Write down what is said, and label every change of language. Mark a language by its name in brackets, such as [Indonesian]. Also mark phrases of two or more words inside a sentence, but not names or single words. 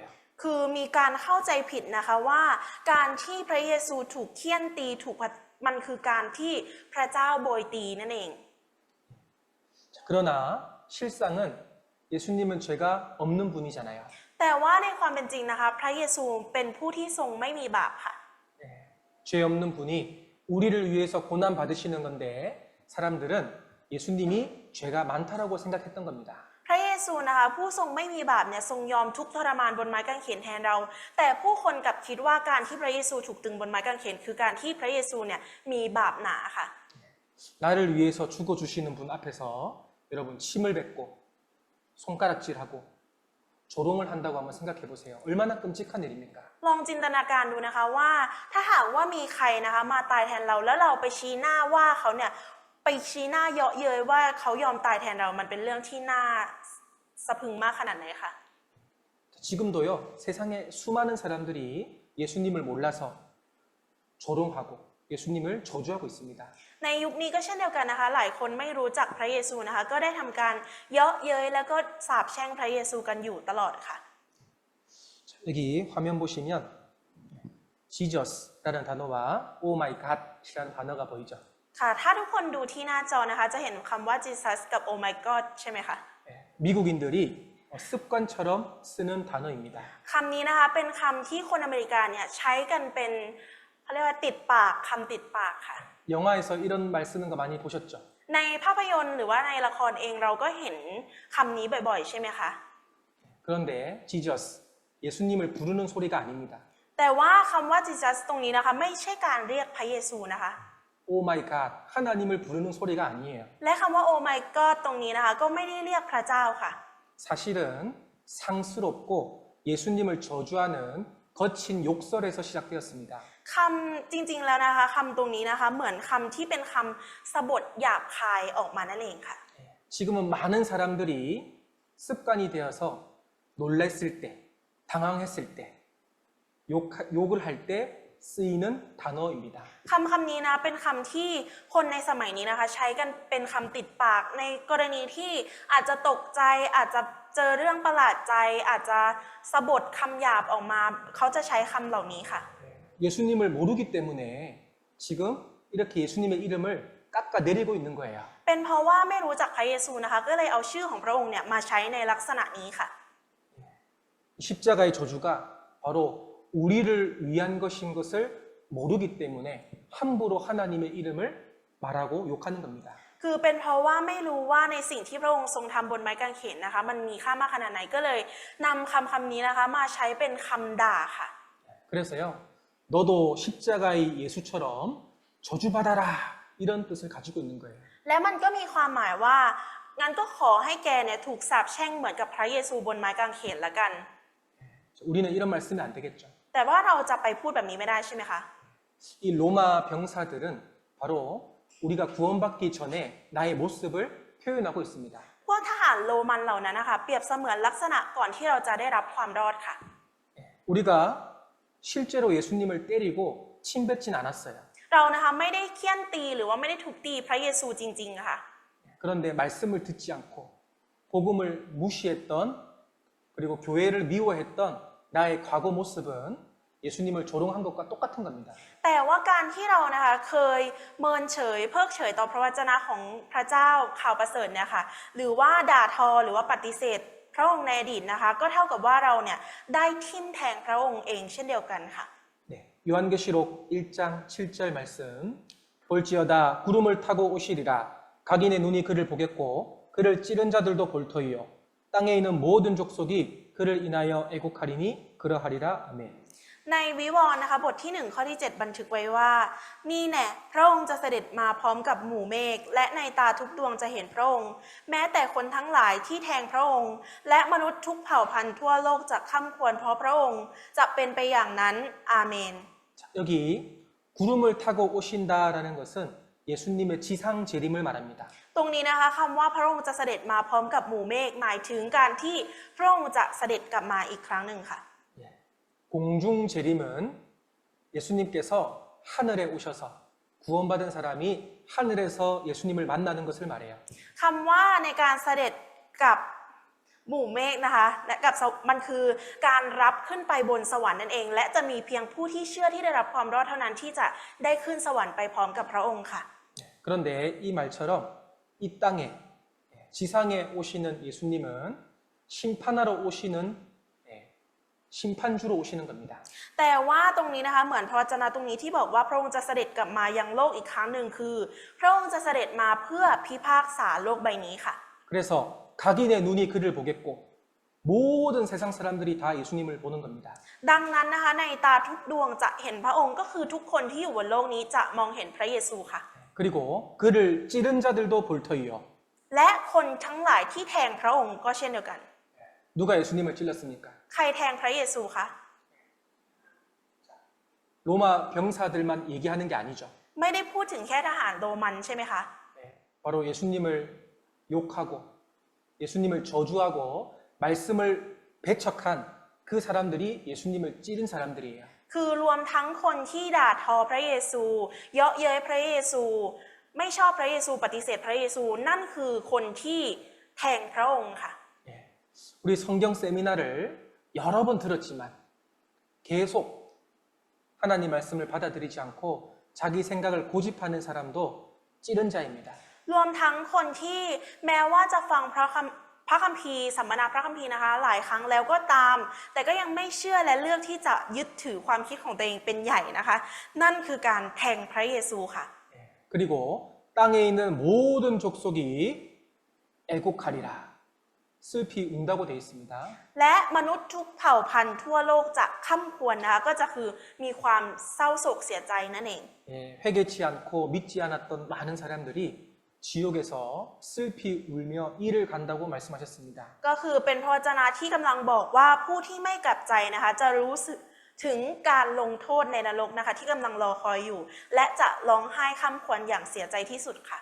[Thai] คือมีการเข้าใจผิดนะคะว่าการที่พระเยซูถูกเฆี่ยนตีมันคือการที่พระเจ้าโบยตีนั่นเอง [Korean] 자, 그러나 실상은 예수님은 죄가 없는 분이잖아요. [Thai] แต่ว่าในความเป็นจริงนะคะพระเยซูเป็นผู้ที่ทรงไม่มีบาปค่ะ [Korean] 죄 없는 분이 우리를 위해서 고난 받으시는 건데 사람들은 예수님이 죄가 많다라고 생각했던 겁니다. [Thai] พระเยซูนะคะผู้ทรงไม่มีบาปเนี่ยทรงยอมทุกข์ทรมานบนไม้กางเขนแทนเรา แต่ผู้คนกลับคิดว่าการที่พระเยซูถูกตึงบนไม้กางเขนคือการที่พระเยซูเนี่ยมีบาปหนาค่ะ [Korean] 나를 위해서 죽어주시는 분 앞에서 여러분 침을 뱉고 손가락질하고 조롱을 한다고 한번 생각해 보세요. 얼마나 끔찍한 일입니까? [Thai] ลองจินตนาการดูนะคะว่าถ้าหากว่ามีใครนะคะมาตายแทนเราแล้วเราไปชี้หน้าว่าเขาเนี่ยไปชี้หน้าเยาะเย้ยว่าเขายอมตายแทนเรามันเป็นเรื่องที่น่าสะพรึงมากขนาดไหนคะ [Korean] 지금도요 세상에 수많은 사람들이 예수님을 몰라서 조롱하고 예수님을 저주하고 있습니다. [Thai] ในยุคนี้ก็เช่นเดียวกันนะคะหลายคนไม่รู้จักพระเยซูนะคะก็ได้ทำการเยาะเย้ยแล้วก็สาปแช่งพระเยซูกันอยู่ตลอดค่ะ [Korean] 여기 화면 보시면 Jesus 라는 단어와 [English] Oh my God [Korean] 이라는 단어가 보이죠. [Thai] ค่ะถ้าทุกคนดูที่หน้าจอนะคะจะเห็นคำว่า Jesus กับ [English] Oh my God [Thai] ใช่ไหมคะ [Korean] 미국인들이 습관처럼 쓰는 단어입니다. [Thai] คำนี้นะคะเป็นคำที่คนอเมริกาเนี่ยใช้กันเป็นเขาเรียกว่าติดปากคำติดปากค่ะ [Korean] 영화에서 이런 말 쓰는 거 많이 보셨죠? [Thai] ในภาพยนตร์หรือว่าในละครเองเราก็เห็นคำนี้บ่อยๆใช่ไหมคะ [Korean] 그런데 Jesus, 예수님을 부르는 소리가 아닙니다. [Thai] แต่ว่าคำว่า Jesus ตรงนี้นะคะไม่ใช่การเรียกพระเยซูนะคะ [English] Oh my God, [Korean] 하나님을 부르는 소리가 아니에요. [Thai] และคำว่า [English] Oh my God [Thai] ตรงนี้นะคะก็ไม่ได้เรียกพระเจ้าค่ะ [Korean] 사실은 상스럽고 예수님을 저주하는 거친 욕설에서 시작되었습니다. [Thai] คำจริงๆแล้วนะคะคำตรงนี้นะคะเหมือนคำที่เป็นคำสบถหยาบคายออกมานั่นเองค่ะ [Korean] 지금은 많은 사람들이 습관이 되어서 놀랐을 때, 당황했을 때, 욕을 할 때 쓰이는 단어입니다. [Thai] คำนี้นะเป็นคำที่คนในสมัยนี้นะคะใช้กันเป็นคำติดปากในกรณีที่อาจจะตกใจอาจจะเจอเรื่องประหลาดใจอาจจะสะบดคำหยาบออกมาเขาจะใช้คำเหล่านี้ค่ะ [Korean] 예수님을 모르기 때문에 지금 이렇게 예수님의 이름을 깎아내리고 있는 거예요. [Thai] เป็นเพราะว่าไม่รู้จักพระเยซูนะคะก็เลยเอาชื่อของพระองค์เนี่ยมาใช้ในลักษณะนี้ค่ะ [Korean] 십자가의 저주가 바로 우리를 위한 것인 것을 모르기 때문에 함부로 하나님의 이름을 말하고 욕하는 겁니다. [Thai] คือเป็นเพราะว่าไม่รู้ว่าในสิ่งที่พระองค์ทรงทำบนไม้กางเขนนะคะมันมีค่ามากขนาดไหนก็เลยนำคำนี้นะคะมาใช้เป็นคำด่าค่ะ [Korean] 그래서요, 너도 십자가의 예수처럼 저주받아라 이런 뜻을 가지고 있는 거예요. [Thai] และมันก็มีความหมายว่างั้นก็ขอให้แกเนี่ยถูกสาปแช่งเหมือนกับพระเยซูบนไม้กางเขนละกัน [Korean] 우리는 이런 말 쓰면 안 되겠죠. [Thai] แต่ว่าเราจะไปพูดแบบนี้ไม่ได้ใช่ไหมคะ [Korean] 이 로마 병사들은 바로 우리가 구원받기 전에 나의 모습을 표현하고 있습니다. [Thai] พวกทหารโรมันเหล่านั้นนะคะเปรียบเสมือนลักษณะก่อนที่เราจะได้รับความรอดค่ะ [Korean] 우리가 실제로 예수님을 때리고 침뱉진 않았어요. [Thai] เรานะคะไม่ได้เคี่ยนตีหรือว่าไม่ได้ถูกตีพระเยซูจริงๆค่ะ [Korean] 그런데 말씀을 듣지 않고 복음을 무시했던 그리고 교회를 미워했던 나의 과거 모습은 예수님을 조롱한 것과 똑같은 겁니다. [Thai] แต่ว่าการที่เรานะคะเคยเมินเฉยเพิกเฉยต่อพระวจนะของพระเจ้าข่าวประเสริฐเนี่ยค่ะหรือว่าด่าทอหรือว่าปฏิเสธพระองค์ในอดีตนะคะก็เท่ากับว่าเราเนี่ยได้ทิ่มแทงพระองค์เองเช่นเดียวกันค่ะ [Korean] 네, 요한계시록 1장 7절 말씀 볼지어다 구름을 타고 오시리라 각인의 눈이 그를 보겠고 그를 찌른 자들도 볼 터이요 땅에 있는 모든 족속이 그를 인하여 애곡하리니 그러하리라 아멘. [Thai] ในวิวรณ์นะคะบทที่1ข้อที่ 7 บันทึกไว้ว่านี่แน่พระองค์จะเสด็จมาพร้อมกับหมู่เมฆและในตาทุกดวงจะเห็นพระองค์แม้แต่คนทั้งหลายที่แทงพระองค์และมนุษย์ทุกเผ่าพันธุ์ทั่วโลกจะค่ำควรเพราะพระองค์จะเป็นไปอย่างนั้นอาเมน [Korean] 자, 여기 구름을 타고 오신다라는 것은 예수님의 지상 재림을 말합니다. [Thai] ตรงนี้นะคะคำว่าพระองค์จะเสด็จมาพร้อมกับหมู่เมฆหมายถึงการที่พระองค์จะเสด็จกลับมาอีกครั้งหนึ่งค่ะ [Korean] 공중 재림은 예수님께서 하늘에 오셔서 구원받은 사람이 하늘에서 예수님을 만나는 것을 말해요. [Thai] คำว่าในการเสด็จกับหมู่เมฆนะคะและกับมันคือการรับขึ้นไปบนสวรรค์นั่นเอง และจะมีเพียงผู้ที่เชื่อที่ได้รับความรอดเท่านั้นที่จะได้ขึ้นสวรรค์ไปพร้อมกับพระองค์ค่ะ [Korean] 그런데 이 말처럼 이 땅에 지상에 오시는 예수님은 심판하러 오시는 심판주로 오시는 겁니다. [Thai] แต่ว่าตรงนี้นะคะเหมือนพระวจนะตรงนี้ที่บอกว่าพระองค์จะเสด็จกลับมายังโลกอีกครั้งหนึ่งคือ พระองค์จะเสด็จมาเพื่อพิพากษาโลกใบนี้ค่ะ [Korean] 그래서 각인의 눈이 그를 보겠고 모든 세상 사람들이 다 예수님을 보는 겁니다. [Thai] ดังนั้นนะคะในตาทุกดวงจะเห็นพระองค์ก็คือทุกคนที่อยู่บนโลกนี้จะมองเห็นพระเยซูค่ะ [Korean] 그리고 그를 찌른 자들도 볼 터이요. [Thai] และคนทั้งหลายที่แทงพระองค์ก็เช่นเดียวกัน [Korean] 누가 예수님을 찔렀습니까? [Thai] ใครแทงพระเยซูคะ [Korean] 로마 병사들만 얘기하는 게 아니죠. [Thai] ไม่ได้พูดถึงแค่ทหารโรมันใช่ไหมคะ [Korean] 바로 예수님을 욕하고 예수님을 저주하고 말씀을 배척한 그 사람들이 예수님을 찌른 사람들이에요. [Thai] คือรวมทั้งคนที่ด่าทอพระเยซูเยาะเย้ยพระเยซูไม่ชอบพระเยซูปฏิเสธพระเยซูนั่นคือคนที่แทงพระองค์ค่ะ [Korean] 우리 성경 세미나를 여러 번 들었지만 계속 하나님 말씀을 받아들이지 않고 자기 생각을 고집하는 사람도 찌른 자입니다. [Thai] รวมทั้งคนที่แม้ว่าจะฟังพระคัมภีร์สัมมนาพระคัมภีร์นะคะหลายครั้งแล้วก็ตาม แต่ก็ยังไม่เชื่อและเลือกที่จะยึดถือความคิดของตัวเองเป็นใหญ่นะคะ นั่นคือการแทงพระเยซูค่ะ [Korean] 그리고 땅에 있는 모든 족속이 애곡하리라. 슬피 운다고 되어 있습니다. [Thai] และมนุษย์ทุกเผ่าพันธุ์ทั่วโลกจะค่ำควรนะคะก็จะคือมีความเศร้าโศกเสียใจนั่นเอง [Korean] 회개치 않고 믿지 않았던 많은 사람들이 지옥에서 슬피 울며 이를 간다고 말씀하셨습니다. [Thai] ก็คือเป็นพระวจนะที่กำลังบอกว่าผู้ที่ไม่กลับใจนะคะจะรู้สึกถึงการลงโทษในนรกนะคะที่กำลังรอคอยอยู่ และจะร้องไห้ค่ำควรอย่างเสียใจที่สุดค่ะ